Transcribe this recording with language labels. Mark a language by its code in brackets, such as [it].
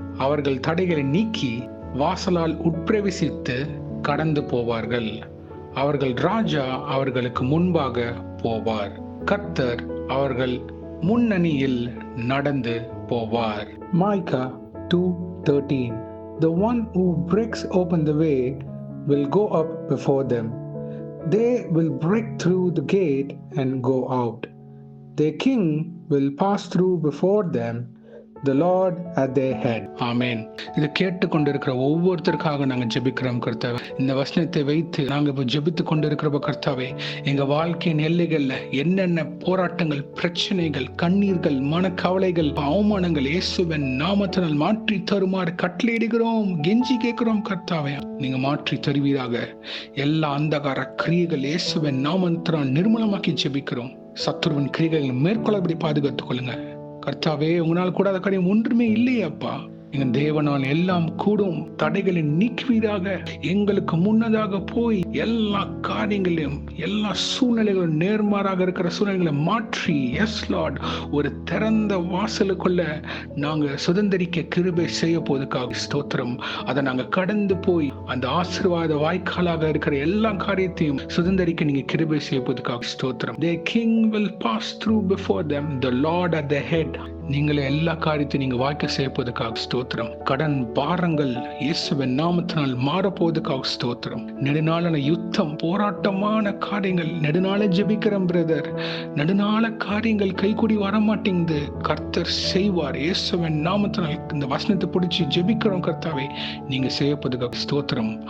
[ta] அவர்கள் தடைகளை நீக்கி வாசலால் உட்பிரவேசித்து கடந்து போவார்கள். அவர்கள் ராஜா அவர்களுக்கு முன்பாக போவார். கர்த்தர் அவர்கள் முன்னணியில் நடந்து போவார். [en] Micah 2:13. The one who breaks open the way will go up before them. They will break through the gate and go out. Their king will pass through before them, the Lord at their head. [ta] ஆமென். இதை கேட்டுக்கொண்டிருக்கிற ஒவ்வொருத்தருக்காக நாங்கள் ஜெபிக்கிறோம் கர்த்தாவே. இந்த வசனத்தை வைத்து நாங்கள் இப்போ ஜெபித்து கொண்டிருக்கிறப்ப கர்த்தாவே, எங்க வாழ்க்கையின் எல்லைகள்ல என்னென்ன போராட்டங்கள், பிரச்சனைகள், கண்ணீர்கள், மனக்கவலைகள், அவமானங்கள் இயேசுவின் நாமத்தினால் மாற்றி தருமாறு கட்டளையிடுகிறோம், கெஞ்சி கேட்கிறோம் கர்த்தாவே. நீங்க மாற்றி தருவீராக. எல்லா அந்தகார கிரியைகள் இயேசுவின் நாமத்தினால் நிர்மூலமாக்கி ஜெபிக்கிறோம். சத்துருவின் கிரிகளை மேற்கொள்ளபடி பாதுகாத்துக் கொள்ளுங்க கர்த்தாவே. உங்களால் கூடாத காரியம் ஒன்றுமே இல்லையே அப்பா. எங்க தேவனால் எல்லாம் கூடும். தடைகளை நீக்குவீராக. எங்களுக்கு முன்னதாக போய் எல்லா காரியங்களையும், எல்லா சூழ்நிலைகளும் நேர்மாறாக இருக்கிற சூழ்நிலைகளை மாற்றி, [en] yes Lord, [ta] ஒரு திறந்த வாசலுக்குள்ள நாங்க சுதந்திரிக்க கிருபை செய்ய போதுக்காக ஸ்தோத்திரம். அதை நாங்க கடந்து போய் அந்த ஆசீர்வாத வாய்க்காலாக இருக்கிற எல்லா காரியத்தையும் சுதந்திரிக்க நீங்க கிருபை செய்ய போதுக்காக ஸ்தோத்திரம். [en] Their king will pass through before them, the Lord at their head. [ta] நீங்களே எல்லா காரியத்தையும் நீங்க வாய்க்க செய்ய போவதற்காக ஸ்தோத்திரம். கடன் பாரங்கள் இயேசுவின் நாமத்தினால் மாறப்போவதற்காக ஸ்தோத்திரம். நெடுநாளான யுத்தம், போராட்டமான காரியங்கள், நெடுநாள ஜெபிக்கிறோம் பிரதர், நெடுநாள காரியங்கள் கைகூடி வரமாட்டேங்குது. கர்த்தர் செய்வார் இயேசுவின் நாமத்தினால். இந்த வசனத்தை பிடிச்சி ஜெபிக்கிறோம் கர்த்தாவே, நீங்க செய்ய போவதற்காக ஸ்தோத்திரம்.